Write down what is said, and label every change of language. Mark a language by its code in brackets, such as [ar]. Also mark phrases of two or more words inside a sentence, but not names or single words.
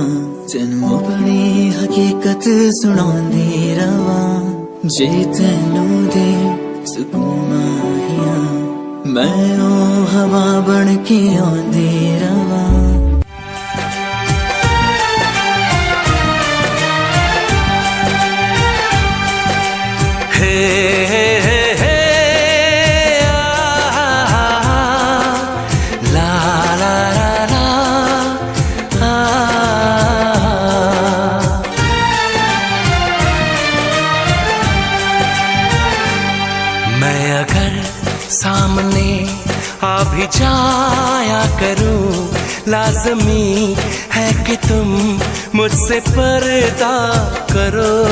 [pa] ਤੈਨੂੰ ਅਪਣੀ ਹਕੀਕਤ ਸੁਣਾਂਦੀ ਰਵਾਂ, ਜੇ ਤੈਨੂੰ ਦੇ ਸੁਕੂਨ ਮਾਹੀਆ ਮੈਂ ਓ ਹਵਾ ਬਣਕੇ ਆਂਦੀ ਰਵਾਂ। हे हे हे हे ला ला ला ला [hi] मैं अगर सामने आ भी जाया करूं, लाज़मी है कि तुम मुझसे पर्दा करो।